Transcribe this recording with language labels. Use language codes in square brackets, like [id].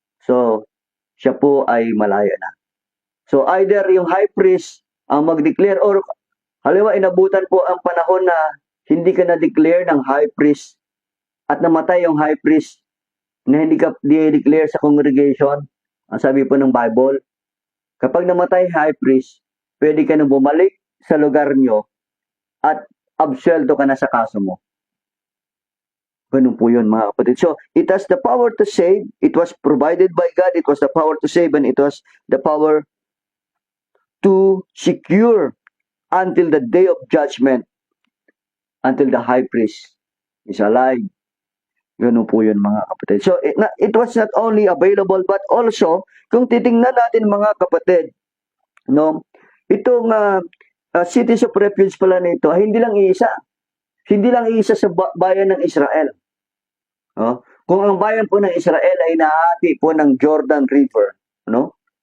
[tl] So, siya po ay malaya na. So, either yung high priest ang mag-declare or halimbawa inabutan po ang panahon na hindi ka na-declare ng high priest at namatay yung high priest na hindi ka di-declare sa congregation. Ang sabi po ng Bible, kapag namatay high priest, pwede ka na bumalik sa lugar nyo at absuelto ka na sa kaso mo. Ganun po yun, mga kapatid. [en] So, it has the power to save. It was provided by God. It was the power to save and it was the power to secure until the day of judgment, until the high priest is alive. [tl] Ganun po yun, mga kapatid. So, [en] it was not only available but also, [tl] kung titingnan natin, mga kapatid, no, itong cities of refuge pala nito, hindi lang iisa. Hindi lang iisa sa bayan ng Israel. Kung ang bayan po ng Israel ay nahati po ng Jordan River, no?